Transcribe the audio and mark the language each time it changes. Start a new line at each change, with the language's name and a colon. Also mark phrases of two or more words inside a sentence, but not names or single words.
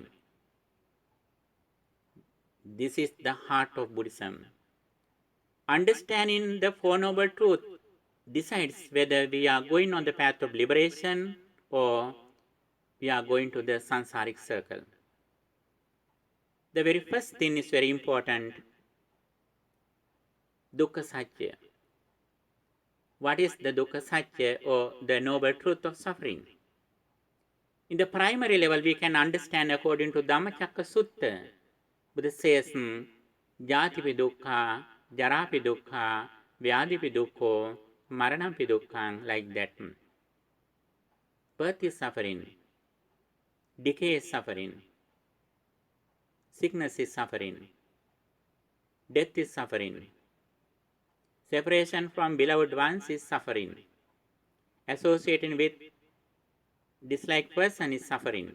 English: This is the heart of Buddhism. understanding the Four Noble Truths decides whether we are going on the path of liberation or we are going to the samsaric circle. The very first thing is very important,
Pali: dukkha satya.
English: What is the
Pali: dukkha satya
English: or the noble truth of suffering? In the primary level, we can understand according to Dhammacakka Sutta.
Pali: Buddha says, Jatipi dukkha, jarapi dukkha, vyadipi dukkho, maranampi dukkha,
English: like that. Birth is suffering, decay is suffering, sickness is suffering, death is suffering, separation from beloved ones is suffering, associating with disliked person is suffering.